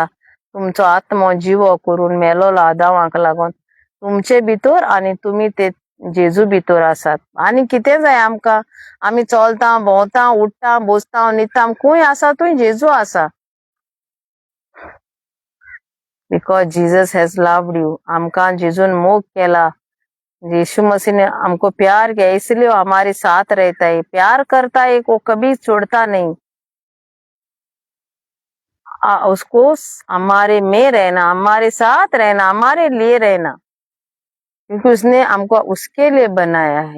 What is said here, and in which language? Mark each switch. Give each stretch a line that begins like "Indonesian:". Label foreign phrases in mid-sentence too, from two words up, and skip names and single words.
Konkani: तुमचो आत्मो जिवो करून मेलोलो आदामाक लागून तुमचे भितर, आनी तुमी ते जेजू भितर आसात. आनी कितें जाय आमकां? आमी चलता, भोंवता, उठता, बसता, न्हिदता, खंय आसा थंय जेजू आसा.
English: because Jesus has loved you.
Konkani: आमकां जेजून मोग केला.
Hindi: यीशु मसीह ने हमको प्यार किया, इसलिए वो हमारे साथ रहता है. प्यार करता है, वो कभी छोड़ता नहीं. उसको हमारे में रहना, हमारे साथ रहना, हमारे लिए रहना, क्योंकि उसने हमको उसके लिए बनाया है.